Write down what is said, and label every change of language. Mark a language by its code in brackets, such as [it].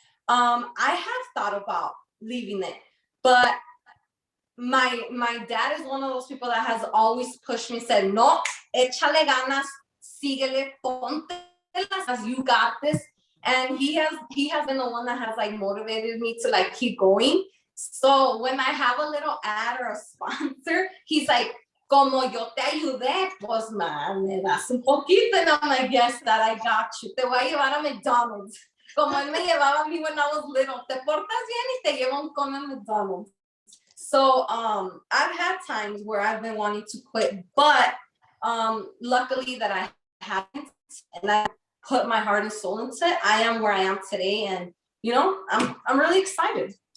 [en] I have thought about leaving it, but my dad is one of those people that has always pushed me, said no, [es] échale ganas, síguele, ponte las, [en] you got this. And he has been the one that has like motivated me to like keep going. So when I have a little ad or a sponsor, he's like, [es] como yo te ayudé, pues man, me das un poquito. [en] And I'm like, yes, Dad, I got you. [es] Te voy a llevar a McDonald's. Como él me llevaba a mí [en] when I was little. [es] Te portas bien y te llevo un come a McDonald's. [en] So I've had times where I've been wanting to quit, but luckily that I haven't, and I put my heart and soul into it. I am where I am today, and I'm really excited.